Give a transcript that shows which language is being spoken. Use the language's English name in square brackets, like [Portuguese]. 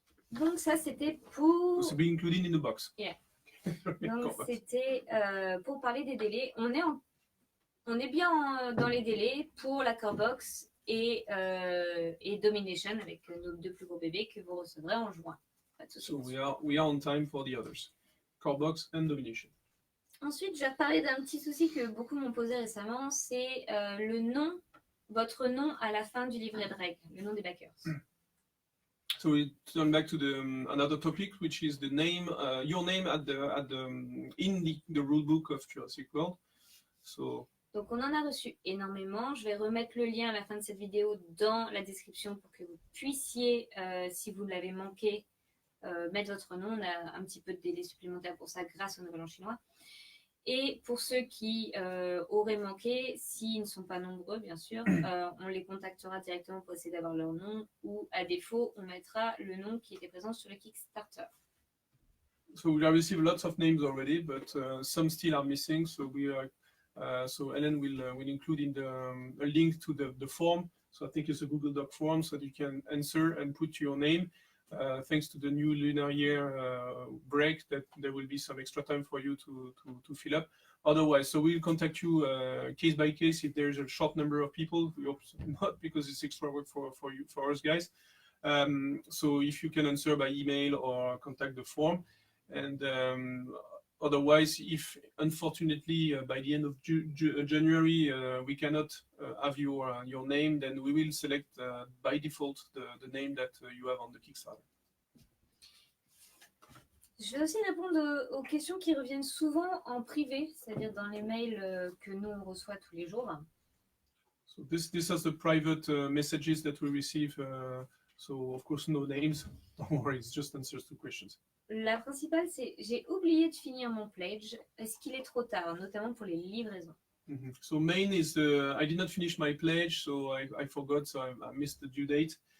[French] Donc ça c'était pour... [English] To be included in the box. Yeah. [French] Donc c'était pour parler des délais. On est bien dans les délais pour la Core Box et Domination avec nos 2 plus gros bébés que vous recevrez en juin. [English] So we are on time for the others, Core Box and Domination. [French] Ensuite, je vais parler d'un petit souci que beaucoup m'ont posé récemment, c'est votre nom à la fin du livret de règles, le nom des backers. [English] So we turn back to the another topic, which is the name, your name in the rule book of Jurassic World. So. [French] Donc on en a reçu énormément. Je vais remettre le lien à la fin de cette vidéo dans la description pour que vous puissiez, si vous l'avez manqué, mettre votre nom. On a un petit peu de délai supplémentaire pour ça grâce au Nouvel An chinois. Et pour ceux qui auraient manqué, s'ils ne sont pas nombreux, bien sûr, on les contactera directement pour essayer d'avoir leur nom, ou à défaut, on mettra le nom qui était présent sur le Kickstarter. [English] So we have received lots of names already, but some still are missing. So so Ellen will include in a link to the form. So I think it's a Google Doc form so that you can answer and put your name. Thanks to the new lunar year break, that there will be some extra time for you to fill up. Otherwise, so we'll contact you case by case if there's a short number of people. We hope not, because it's extra work for us guys. So if you can answer by email or contact the form, and otherwise, if unfortunately by the end of January we cannot have your name, then we will select by default the name that you have on the Kickstarter. [French] Je vais aussi répondre aux questions qui reviennent souvent en privé, c'est-à-dire dans les mails que nous on reçoit tous les jours. [English] So this is the private messages that we receive. So of course no names. Don't worry, it's just answers to questions. [French] La principale, c'est j'ai oublié de finir mon pledge. Est-ce qu'il est trop tard, notamment pour les livraisons? Mm-hmm. [English] So main is I did not finish my pledge, so I forgot, so I missed the due date.